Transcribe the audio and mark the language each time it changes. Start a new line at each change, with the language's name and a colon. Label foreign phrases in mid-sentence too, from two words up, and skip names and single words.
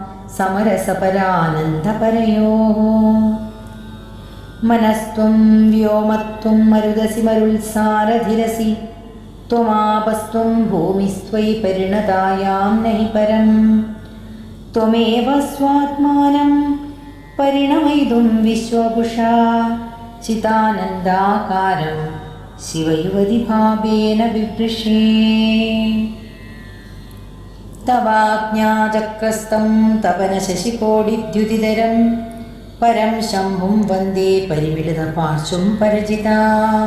Sanskrit: समरसपरानन्दपरयोः मनस्त्वं व्योमत्वं मरुदसि मरुल्सारधिरसि त्वमापस्त्वं भूमिस्त्वयि परिणतायां नहि परं त्वमेव स्वात्मानं പരിണമയിതും വിശ്വപുഷാ ചിതാനന്ദാകാരം ശിവയുവതിഭാവേന ബിഭൃഷേ. തവാജ്ഞാചക്രസ്ഥം തപനശശികോടിദ്യുതിധരം പരം ശംഭും വന്ദേ പരിമിളിതപാർശ്വം പരജിതാം.